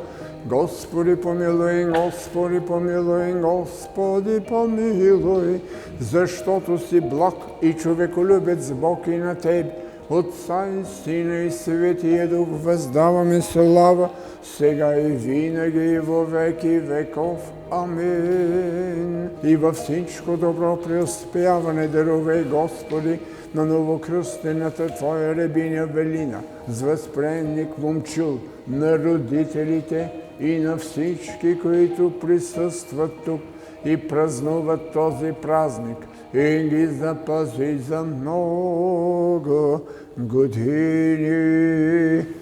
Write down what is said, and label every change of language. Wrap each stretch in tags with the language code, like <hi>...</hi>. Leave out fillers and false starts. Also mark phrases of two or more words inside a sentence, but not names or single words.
<bg>Господи помилуй, Господи помилуй, Господи помилуй, защото си благ и човеколюбец Бог и на Теб, Отца и Сина и Светия Дух, въздаваме слава, сега и винаги и</bg> <cu>во веки веков.</cu> <bg>Амин. И във всичко добро преуспяване дарувай, Господи, на новокръстената Твоя рабиня Велина, с възприемник Момчил, на родителите и на всички, които присъстват тук и празнуват този празник, и ги запази за много години.</bg>